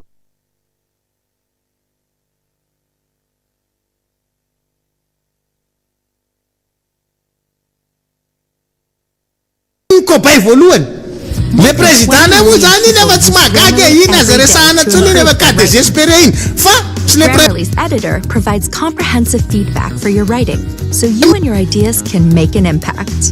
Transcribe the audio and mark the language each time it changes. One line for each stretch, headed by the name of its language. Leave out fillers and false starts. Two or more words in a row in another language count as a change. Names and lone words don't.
Malagasy: kobay voalohany
French: le président
Malagasy: moa zany iny efa tsy mahagaga iny aza resahana tsony iny efa
French: cas désespéré
Malagasy: iny fa
English: Grammarly's editor provides comprehensive feedback for your writing, so you and your ideas can make an impact.